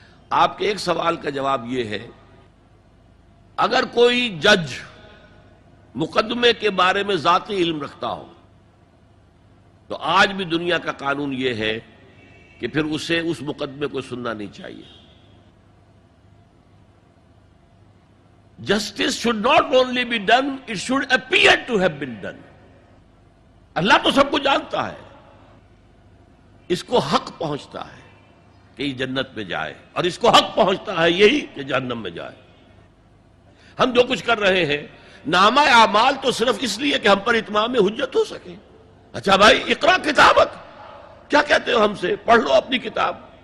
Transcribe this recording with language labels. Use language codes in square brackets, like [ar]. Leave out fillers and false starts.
[ur] آپ کے ایک سوال کا جواب یہ ہے، اگر کوئی جج مقدمے کے بارے میں ذاتی علم رکھتا ہو تو آج بھی دنیا کا قانون یہ ہے کہ پھر اسے اس مقدمے کو سننا نہیں چاہیے. [en] Justice should not only be done, it should appear to have been done. [ur] اللہ تو سب کو جانتا ہے. اس کو حق پہنچتا ہے کہ یہ جنت میں جائے، اور اس کو حق پہنچتا ہے یہی کہ جہنم میں جائے. ہم جو کچھ کر رہے ہیں نامہ اعمال تو صرف اس لیے کہ ہم پر اتمام حجت ہو سکے. اچھا بھائی، [ar] اقرا کتابک، [ur] کیا کہتے ہو ہم سے؟ پڑھ لو اپنی کتاب.